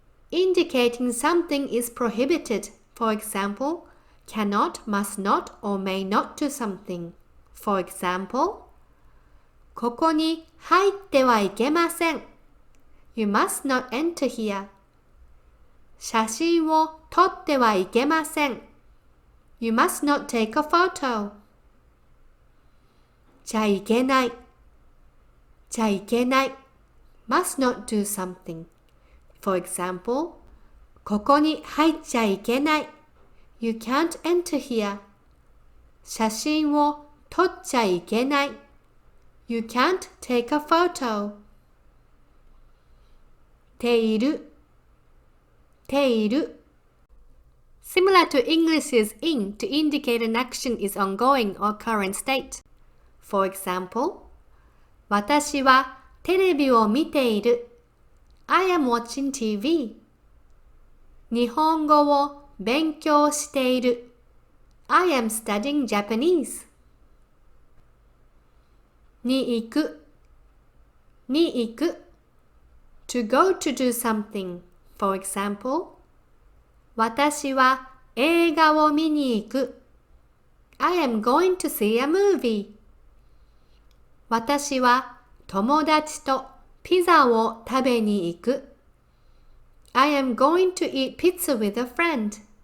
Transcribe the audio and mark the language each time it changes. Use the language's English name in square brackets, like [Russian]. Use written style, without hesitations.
[English] Indicating something is prohibited. For example, cannot, must not, or may not do something. For example, [Japanese] ここに入ってはいけません。 [English] You must not enter here. [Japanese] 写真を撮ってはいけません。 [English] You must not take a photo. [Japanese] ちゃいけない。 [English] Must not do something. For example, [Japanese] ここに入っちゃいけない。 [English] You can't enter here. [Japanese] 写真を撮っちゃいけない。 [English] You can't take a photo. [Japanese] ている [English] Similar to English's in to indicate an action is ongoing or current state. For example, [Japanese] 私はテレビを見ている。 [English] I am watching TV. [Japanese] 日本語を勉強している。 [English] I am studying Japanese. [Japanese] に行く [English] To go to do something. For example, [Japanese] 私は映画を見に行く。 [English] I am going to see a movie. [Japanese] 私は友達とピザを食べに行く。 [English] I am going to eat pizza with a friend.